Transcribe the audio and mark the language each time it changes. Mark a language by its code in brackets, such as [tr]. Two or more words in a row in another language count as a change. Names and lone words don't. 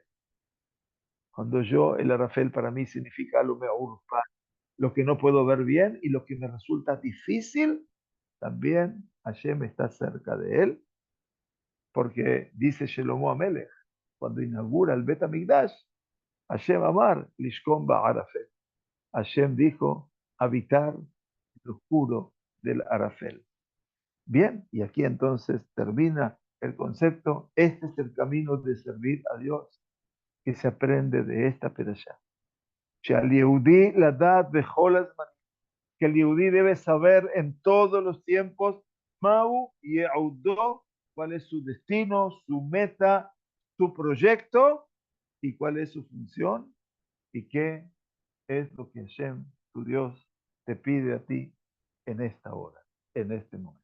[es] Cuando el Arafel para mí significa lo que no puedo ver bien y lo que me resulta difícil, también Hashem está cerca de él, porque dice Shelomo Amelech, cuando inaugura el Bet HaMikdash, [he] השם אמר לשכון בערפל. [es] Hashem dijo, habitar el oscuro del Arafel. Bien, y aquí entonces termina el concepto, este es el camino de servir a Dios, que se aprende de esta perashá. [he] שעל יהודי לדעת בכל הזמן, [es] que el Yehudí debe saber en todos los tiempos, [he] מה ייעודו, [es] cuál es su destino, su meta, su proyecto y cuál es su función y qué es lo que Hashem, tu Dios, te pide a ti en esta hora, en este momento.